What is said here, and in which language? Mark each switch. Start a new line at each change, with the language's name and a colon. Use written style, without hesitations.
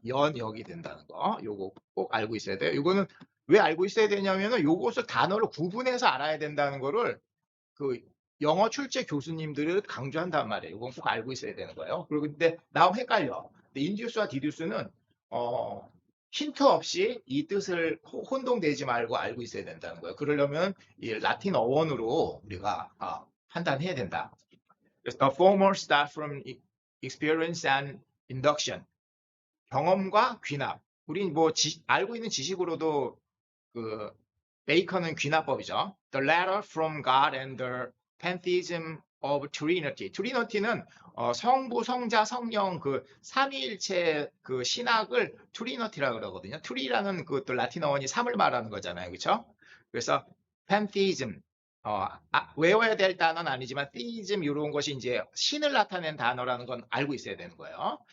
Korean: 연역이 된다는 거. 요거 꼭 알고 있어야 돼요. 요거는 왜 알고 있어야 되냐면은 요것을 단어로 구분해서 알아야 된다는 거를 그 영어 출제 교수님들을 강조한단 말이에요. 이건 꼭 알고 있어야 되는 거예요. 그리고 근데 나오면 헷갈려. 근데 인듀스와 디듀스는 힌트 없이 이 뜻을 혼동되지 말고 알고 있어야 된다는 거예요. 그러려면 이 라틴 어원으로 우리가 판단해야 된다. 그래서
English: the former start from experience and induction.
Korean: 경험과 귀납. 우린 뭐 알고 있는 지식으로도 그 베이컨은 귀납법이죠.
English: The latter from God and the pantheism of Trinity.
Korean: 트리니티는 성부, 성자, 성령 그 삼위일체 그 신학을 트리니티라고 그러거든요. 트리라는 그것도 라틴어원이 삼을 말하는 거잖아요, 그렇죠? 그래서 pantheism 외워야 될 단어는 아니지만 theism 이런 것이 이제 신을 나타낸 단어라는 건 알고 있어야 되는 거예요.